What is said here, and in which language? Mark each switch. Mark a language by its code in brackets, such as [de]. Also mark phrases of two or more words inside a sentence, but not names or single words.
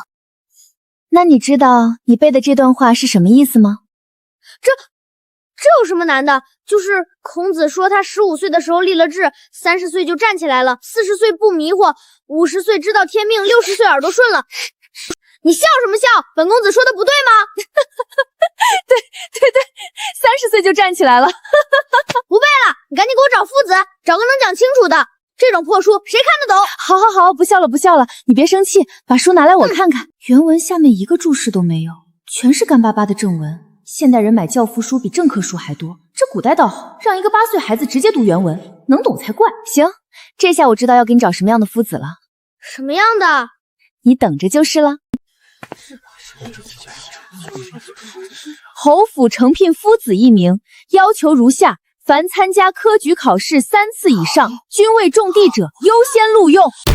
[zh] 那你知道你背的這段話是什麼意思嗎？這有什麼難的？就是孔子說他15歲的時候立了志，30歲就站起來了，40歲不迷惑，50歲知道天命，60歲耳朵順了。你笑什麼笑？本公子說的不對嗎？對，30歲就站起來了。不背了，你趕緊給我找夫子，找個能講清楚的。這種破書誰看得懂？好，不笑了，你別生氣，把書拿來我看看。原文下面一個注釋都沒有，全是乾巴巴的正文。現代人買教輔書比正課書還多，這古代倒好，讓一個 8歲孩子直接讀原文，能懂才怪。行，這下我知道要給你找什麼樣的夫子了。什麼樣的？你等着就是了。侯府承聘夫子1名，要求如下：凡參加科舉考試3次以上，均為中第者，優先錄用。